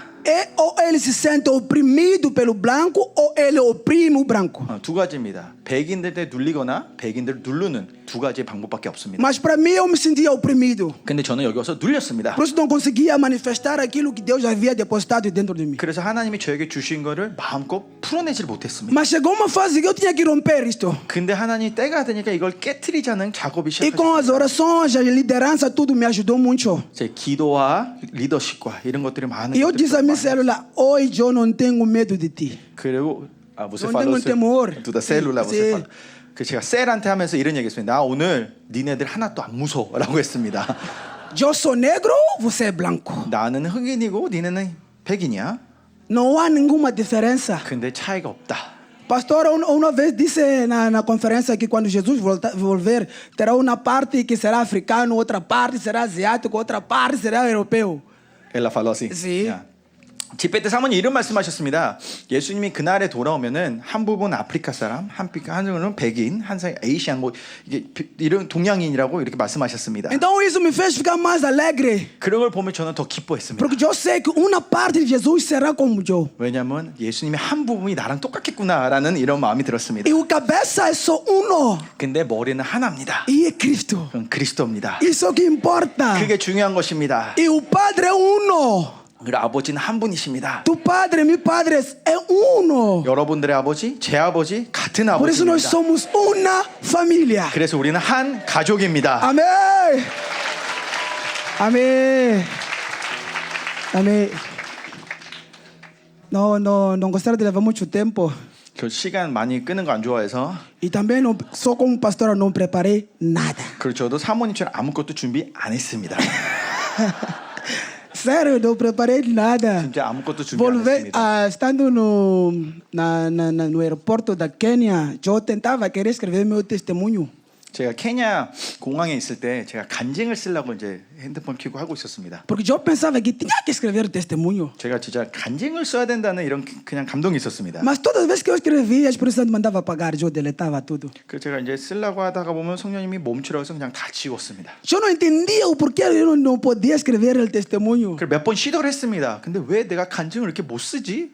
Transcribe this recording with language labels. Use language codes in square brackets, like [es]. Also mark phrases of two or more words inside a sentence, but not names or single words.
[pt] É ou ele se sente oprimido pelo branco ou ele oprime o branco. [ko] 두 가지입니다. 백인들을 눌리거나 백인들을 누르는 두 가지의 방법밖에 없습니다. [pt] Mas para mim eu me sentia oprimido. [ko] 근데 저는 여기 와서 눌렸습니다. [pt] Por isso não conseguia manifestar aquilo que Deus havia depositado dentro de mim. [ko] 그래서 하나님이 저에게 주신 거를 마음껏 풀어내질 못했습니다. [pt] Mas chegou uma fase que eu tinha que romper isto. [ko] 근데 하나님이 때가 되니까 이걸 깨트리자는 작업이 [pt] E com as [ko] 시작했습니다. [pt] orações, a liderança, tudo me ajudou muito. [ko] 제 기도와 리더십과 이런 것들이 많은 [pt] E eu [ko] 것들이 [pt] disse a minha [ko] 많아요. [pt] célula, hoje eu não tenho medo de ti. [ko] 그리고 você [pt] Não falou tenho temor. da célula você Sim. fala. [ko] 그 제가 셀한테 하면서 이런 얘기했습니다. 나 오늘 니네들 하나도 안 무서워라고 했습니다. [pt] Eu sou negro, você é branco. [ko] 나는 흑인이고 니네는 백인이야. [pt] Não há nenhuma diferença. [ko] 근데 차이가 없다. [pt] Pastor, uma vez disse na conferência que quando Jesus volver, terá uma parte que será africano, outra parte será asiático, outra parte será europeu. Ela falou assim. Sim. [ko] 집회 때 사모님 이런 말씀하셨습니다. 예수님이 그날에 돌아오면은 한 부분 아프리카 사람, 한 부분은 백인, 한 사람 에이시안 뭐 이게 이런 동양인이라고 이렇게 말씀하셨습니다. [pt] Então isso me fez ficar mais alegre. [ko] 그런 걸 보면 저는 더 기뻐했습니다. [pt] Porque eu sei que uma parte de Jesus será como eu. [ko] 왜냐하면 예수님의 한 부분이 나랑 똑같겠구나라는 이런 마음이 들었습니다. [pt] E o cabeça é só uno. [ko] 근데 머리는 하나입니다. [pt] E é Cristo. [ko] 그건 그리스도입니다. [pt] Isso que importa. [ko] 그게 중요한 것입니다. [pt] E o Padre é uno. [ko] 그리고 아버지는 한 분이십니다. [pt] Tu Padre, meu Padre é uno. [ko] 여러분들의 아버지, 제 아버지 같은 [pt] Por isso nós [ko] 아버지입니다. [pt] somos uma família. [ko] 그래서 우리는 한 가족입니다. [pt] Amém. Amém. Amém. Não gostaria de levar muito tempo. [ko] 그 시간 많이 끄는 거 안 좋아해서 [pt] E também não, só como pastora não preparei nada. [ko] 그리고 저도 사모님처럼 아무것도 준비 안 했습니다. [pt] Sério, não preparei nada. [ko] 진짜 아무것도 준비 안 [pt] Volver, [ko] 했습니다. [pt] estando no aeroporto da Quênia, eu tentava querer escrever meu testemunho. [ko] 제가 케냐 공항에 있을 때 제가 간증을 쓰려고 이제 핸드폰 켜고 하고 있었습니다. [pt] Porque eu pensava que tinha que escrever testemunho. [ko] 제가 진짜 간증을 써야 된다는 이런 그냥 감동이 있었습니다. [pt] Mas todas as vezes que eu escrevia, a Espírito Santo mandava apagar, eu deletava tudo. [ko] 그래서 제가 이제 쓰려고 하다가 보면 성령님이 멈추라고 해서 그냥 다 지웠습니다. [pt] Eu não entendia o porquê eu não podia escrever o testemunho. [ko] 그래서 몇 번 시도를 했습니다. 근데 왜 내가 간증을 이렇게 못 쓰지?